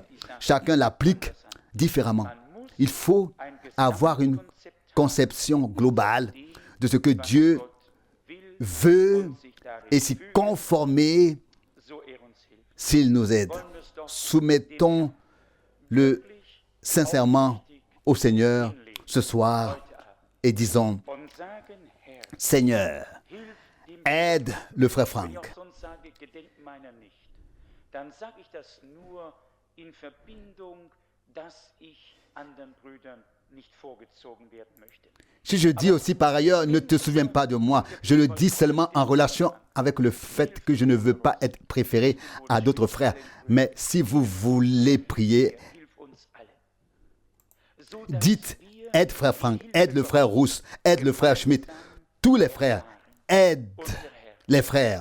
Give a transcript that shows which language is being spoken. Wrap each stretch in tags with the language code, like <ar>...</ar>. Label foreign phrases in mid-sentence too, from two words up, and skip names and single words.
<fr>Chacun l'applique différemment. Il faut avoir une conception globale de ce que Dieu veut et s'y conformer s'il nous aide. Soumettons-le sincèrement au Seigneur ce soir et disons, Seigneur, aide le frère Frank.</fr> <de>Dann sage ich das nur in Verbindung, dass ich anderen Brüdern nicht vorgezogen werden möchte.</de> <fr>Si je dis aussi par ailleurs, ne te souviens pas de moi, je le dis seulement en relation avec le fait que je ne veux pas être préféré à d'autres frères. Mais si vous voulez prier, dites, aide frère Frank, aide le frère Rousse, aide le frère Schmidt, tous les frères, aide les frères.</fr>